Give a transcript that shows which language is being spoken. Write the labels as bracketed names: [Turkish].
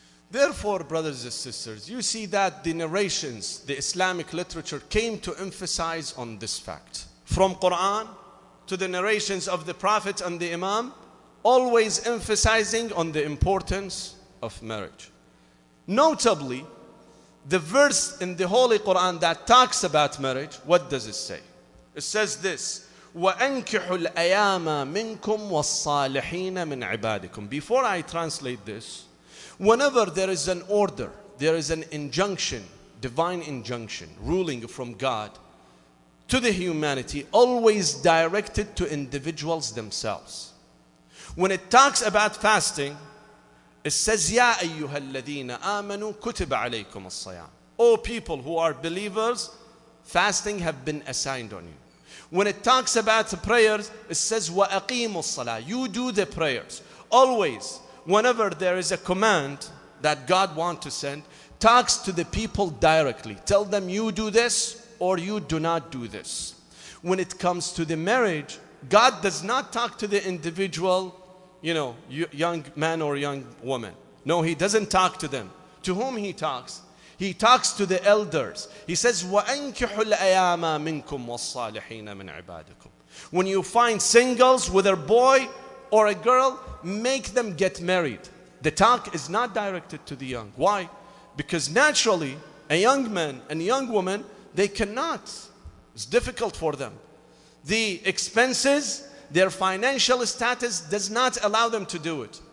[English] Therefore, brothers and sisters, you see that the narrations, the Islamic literature came to emphasize on this fact. From Quran to the narrations of the Prophet and the Imam, always emphasizing on the importance of marriage. Notably, the verse in the Holy Quran that talks about marriage, what does it say? It says this, [Arabic] وَأَنْكِحُ الْأَيَامَ مِنْكُمْ وَالصَّالِحِينَ مِنْ عِبَادِكُمْ. [English] Before I translate this, whenever there is an order, there is an injunction, divine injunction, ruling from God to the humanity, always directed to individuals themselves. When it talks about fasting, it says, [Arabic] يَا أَيُّهَا الَّذِينَ آمَنُوا كُتِبَ عَلَيْكُمُ الصَّيَامُ. [English] O people who are believers, fasting have been assigned on you. When it talks about the prayers, it says, [Arabic] وَأَقِيمُوا الصَّلَاةِ. [English] You do the prayers. Always, whenever there is a command that God wants to send, talks to the people directly. Tell them you do this or you do not do this. When it comes to the marriage, God does not talk to the individual, young man or young woman. No, He doesn't talk to them. To whom He talks? He talks to the elders. He says, [Arabic] وَأَنْكِحُ الْأَيَامَ مِنْكُمْ وَالصَّالِحِينَ مِنْ عِبَادِكُمْ. [English] When you find singles with a boy or a girl, make them get married. The talk is not directed to the young. Why? Because naturally, a young man and a young woman, they cannot. It's difficult for them. The expenses, their financial status does not allow them to do it.